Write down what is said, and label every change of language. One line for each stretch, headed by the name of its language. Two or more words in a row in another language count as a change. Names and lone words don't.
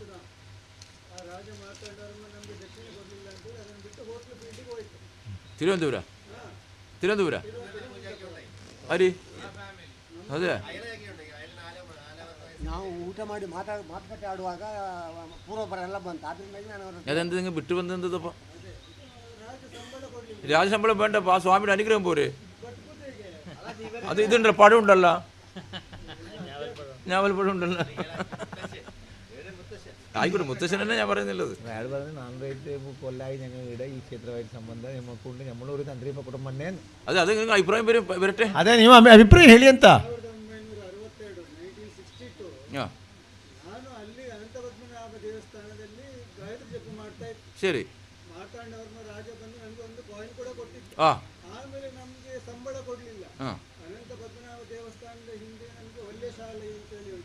Kannada: ನಾವು ಆ ರಾಜ ಮಾತಾಡೋರನ್ನ ನಮಗೆ ದಕ್ಷಿಣ ಕೊಡಲಿಲ್ಲ ಅಂತೇಳಿ ಅದನ್ನು ಬಿಟ್ಟು ಹೋಟ್ಲು ಬೀಲ್ಡಿಗೆ ಹೋಯ್ತು. തിരുവനന്തപുര ಅರಿ ಅದೇ ನಾವು ಊಟ ಮಾಡಿ ಮಾತುಕತೆ ಆಡುವಾಗ ಪೂರ್ವಪರ ಎಲ್ಲ ಬಂತು. ಅದರಿಂದಾಗಿ ನಾನು
Malayalam: അതെന്ത് നിങ്ങൾ വിട്ടു വന്നെന്തപ്പോ? രാജശമ്പളം വേണ്ടപ്പോ, ആ സ്വാമിയുടെ അനുഗ്രഹം പോരെ. അത് ഇതുണ്ടല്ലോ, പഴം ഉണ്ടല്ലോ, ഞാവൽ പഴം ഉണ്ടല്ലോ. ആയിക്കോട്ടെ, മുത്തശ്ശനെ ഞാൻ പറയുന്നുള്ളത്. അയാൾ പറഞ്ഞ് 400 കൊല്ലമായി ഞങ്ങൾ ഇവിടെ ഈ ക്ഷേത്രമായിട്ട് സംബന്ധം നമുക്കുണ്ട്, നമ്മളൊരു തന്ത്രി കുടുംബം തന്നെ. അതെ, അത് നിങ്ങൾക്ക് അഭിപ്രായം വരട്ടെ.
Kannada: ಅದೇ ನೀವು ಅಭಿಪ್ರಾಯ ಹೇಳಿ ಅಂತ. ನಾನು ಅಲ್ಲಿ ಅನಂತ ಪದ್ಮನಾಭ ದೇವಸ್ಥಾನದಲ್ಲಿ ಗಾಯತ್ರಿ ಜಪ ಮಾಡ್ತಾ ಇದ್ದೆ. ಸರಿ. ಮಾರ್ತಾಂಡವರ್ಮ ರಾಜ ಬಂದು ನನಗೆ ಒಂದು ಕಾಯಿನ್ ಕೂಡ ಕೊಟ್ಟಿತ್ತು. ಆಮೇಲೆ ನಮಗೆ ಸಂಬಳ ಕೊಡಲಿಲ್ಲ. ಅನಂತ ಪದ್ಮನಾಭ ದೇವಸ್ಥಾನದ ಹಿಂದೆ ನಮಗೆ ಒಳ್ಳೆ ಶಾಲೆ ಅಂತೇಳಿ ಉಂಟು.